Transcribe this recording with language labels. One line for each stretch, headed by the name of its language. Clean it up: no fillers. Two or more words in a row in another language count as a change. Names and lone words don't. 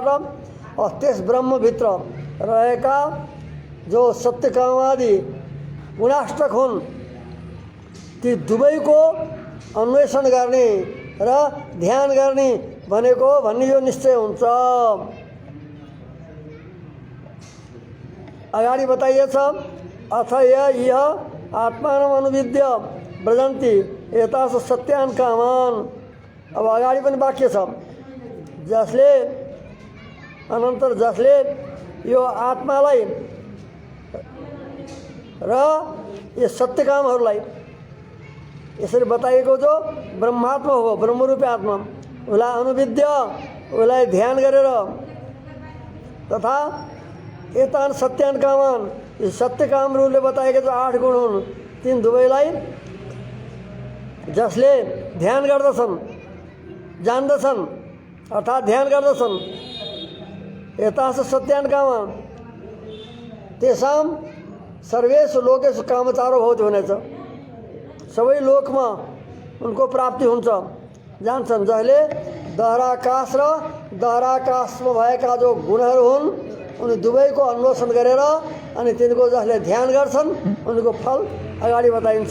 Nepali: त्यस ब्रह्मभित्र रहेका जो सत्य काम आदि गुणाष्टक हुन् ती दुवैको अन्वेषण गर्ने र ध्यान गर्ने भनेको भन्ने यो निश्चय हुन्छ। अगाडि बताइएछ
Sanskrit: अथ यह आत्मानम् अनुविद्य व्रजन्ति एतास सत्यान् कामान्।
Nepali: अब अगाडि पनि वाक्य छ, जसले अनन्तर जसले यो आत्मालाई र यो सत्य कामहरूलाई यसरी बताइएको जो ब्रह्मात्मा हो, ब्रह्मरूपी आत्मा, उसलाई अनुविद्य, उसलाई ध्यान गरेर तथा
Sanskrit: एतान सत्यान कामान,
Nepali: यो सत्य कामहरूले बताएका जो 8 गुण हुन् तीन दुवैलाई जसले ध्यान गर्दछन्, जान्दछन् अर्थात् ध्यान गर्दछन्,
Sanskrit: एतास सत्यान कामान तेषां सर्वेषु लोकेषु कामचारो भवति भनेछ।
Nepali: सबै लोकमा उनको प्राप्ति हुन्छ, जान्छन्। जसले दहराकाश र दहराकाशमा भएका जो गुणहरू हुन् उनी दुवैको अन्वेषण गरेर अनि तिनको जसले ध्यान गर्छन् उनको फल अगाडि बताइन्छ।